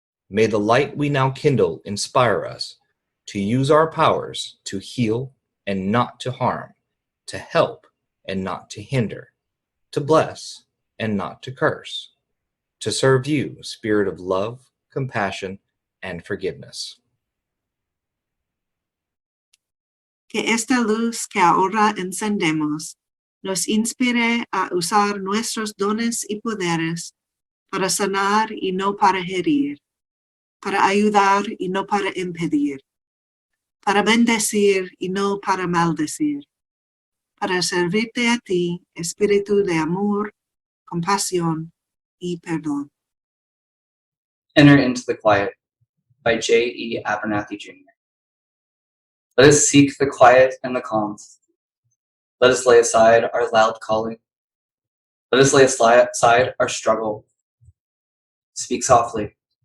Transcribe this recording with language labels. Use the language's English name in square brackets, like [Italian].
[English] May the light we now kindle inspire us to use our powers to heal and not to harm, to help and not to hinder, to bless and not to curse, to serve you, Spirit of love, compassion, and forgiveness. [Spanish] Que esta luz que ahora encendemos nos inspire a usar nuestros dones y poderes para sanar y no para herir, para ayudar y no para impedir, para bendecir y no para maldecir, para servirte a ti, espíritu de amor, compasión y perdón. [English] Enter into the Quiet by J.E. Abernathy Jr. Let us seek the quiet and the calm. Let us lay aside our loud calling. Let us lay aside our struggle. Speak softly.